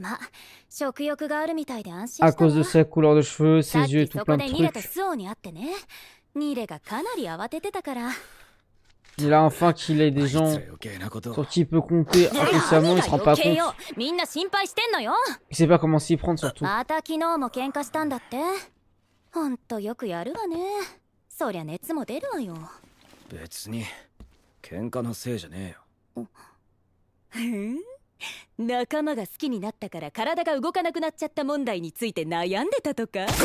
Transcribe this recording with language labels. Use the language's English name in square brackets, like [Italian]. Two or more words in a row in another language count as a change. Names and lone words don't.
[French] À cause de sa couleur de cheveux, ses yeux et tout plein de trucs. Et là, enfin qu'il ait des gens sur qui il peut compter inconsciemment, il se rend pas compte. Il sait pas comment s'y prendre surtout. [Japanese] 別に喧嘩のせいじゃねえよ。仲間が好きになったから体が動かなくなっちゃった問題について悩んでたとか。